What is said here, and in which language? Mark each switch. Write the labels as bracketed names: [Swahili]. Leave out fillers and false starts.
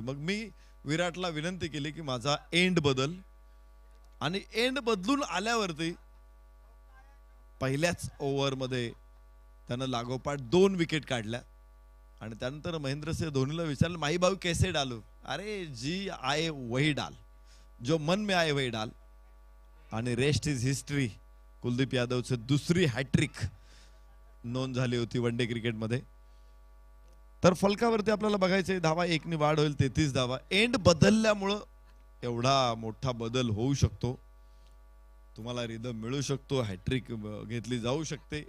[Marathi] मग मी विराटला विनंती केली की माझा एंड बदल. आणि एंड बदलून आल्यावरती पहिल्याच ओव्हर मध्ये त्यानं लागोपाठ 2 विकेट काढल्या. आणि त्यानंतर महेंद्रसिंह धोनीला विचारलं, माही भाऊ [Hindi] कैसे डालू? अरे जी आए वही डाल, जो मन में आए वही डाल. [English] आणि rest is history. [Marathi] कुलदीप यादवचे दुसरी हॅट्रिक नोंद झाली होती वनडे क्रिकेटमध्ये. तर फलकावरती आपल्याला बघायचे धावा 1 ने वाढ होईल. 33 धावा. एंड बदलल्यामुळं एवढा मोठा बदल होऊ शकतो. तुम्हाला रिदम मिळू शकतो, हॅट्रिक घेतली जाऊ शकते.